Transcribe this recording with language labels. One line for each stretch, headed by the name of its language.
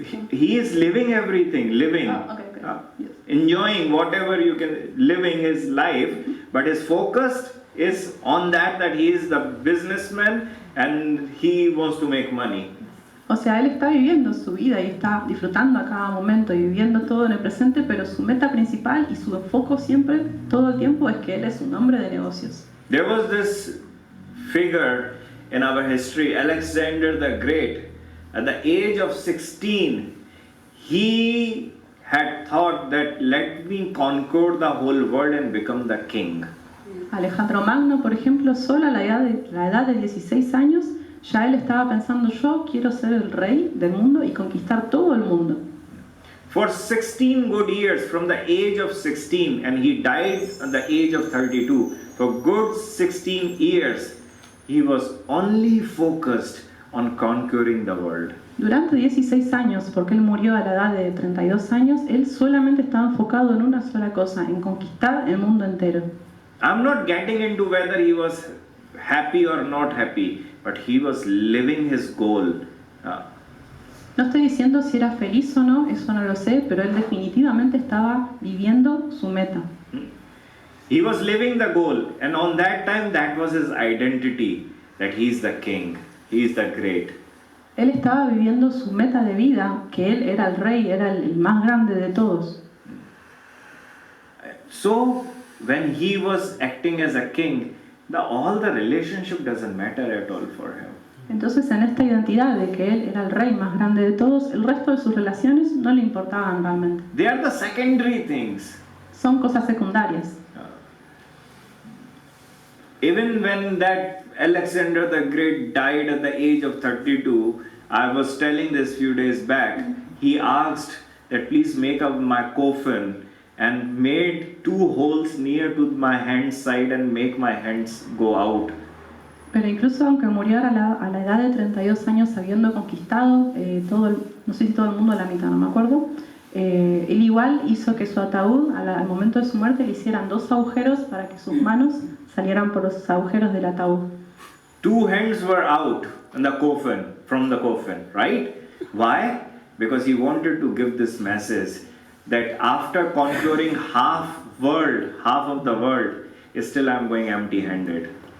English: He is living everything, Yes. enjoying whatever you can, living his life, but his focus is on that he is the businessman and he wants to make money.
Spanish: O sea, él está viviendo su vida y está disfrutando a cada momento y viviendo todo en el presente, pero su meta principal y su enfoque siempre, todo el tiempo, es que él es un hombre de negocios.
English: There was this figure in our history, Alexander the Great. At the age of 16, he had thought that let me conquer the whole world and become the king.
Spanish: Alejandro Magno, por ejemplo, solo a la edad de 16 años, ya él estaba pensando, yo quiero ser el rey del mundo y conquistar todo el mundo.
English: For 16 good years, from the age of 16, and he died at the age of 32, for good 16 years, he was only focused on conquering the world.
Spanish: Durante 16 años, porque él murió a la edad de 32 años, él solamente estaba enfocado en una sola cosa, en conquistar el mundo entero.
English: I'm not getting into whether he was happy or not happy, but he was living his goal.
Spanish: No estoy diciendo si era feliz o no, eso no lo sé, pero él definitivamente estaba viviendo su meta.
English: He was living the goal, and on that time, that was his identity, that he is the king, he is the great.
Spanish: Él estaba viviendo su meta de vida, que él era el rey, era el más grande de todos.
English: So, when he was acting as a king, all the relationship doesn't matter at all for him.
Spanish: Entonces, en esta identidad de que él era el rey más grande de todos, el resto de sus relaciones no le importaban realmente.
English: They are the secondary things.
Spanish: Son cosas secundarias.
English: Even when that Alexander the Great died at the age of 32, I was telling this few days back, he asked that please make up my coffin and made 2 holes near to my hand side and make my hands go out.
Spanish: Pero incluso aunque murió a la edad de 32 años habiendo conquistado no sé si todo el mundo a la mitad, no me acuerdo, él igual hizo que su ataúd al momento de su muerte le hicieran 2 agujeros para que sus manos salieran por los agujeros del ataúd.
English: 2 hands were out in the coffin, from the coffin, right? Why? Because he wanted to give this message that after conquering half of the world, still I'm going empty-handed.